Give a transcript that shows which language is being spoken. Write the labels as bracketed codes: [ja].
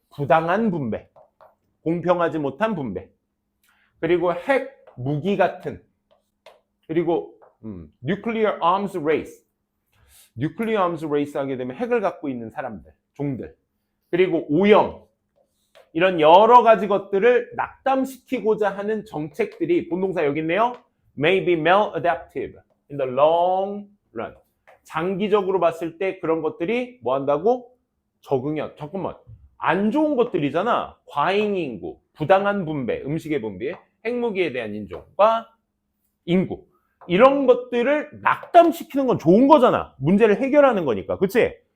[ko] 부당한 분배, 공평하지 못한 분배, 그리고 핵 무기 같은, 그리고 [en] nuclear arms race, nuclear arms race [ko] 하게 되면 핵을 갖고 있는 사람들, 종들, 그리고 오염, 이런 여러 가지 것들을 낙담시키고자 하는 정책들이 본동사 여기 있네요. [en] may be maladaptive in the long run. [ko] 장기적으로 봤을 때 그런 것들이 뭐 한다고? 잠깐만. 안 좋은 것들이잖아. 과잉 인구, 부당한 분배, 음식의 분배, 핵무기에 대한 인종과 인구. 이런 것들을 낙담시키는 건 좋은 거잖아. 문제를 해결하는 거니까. 그치?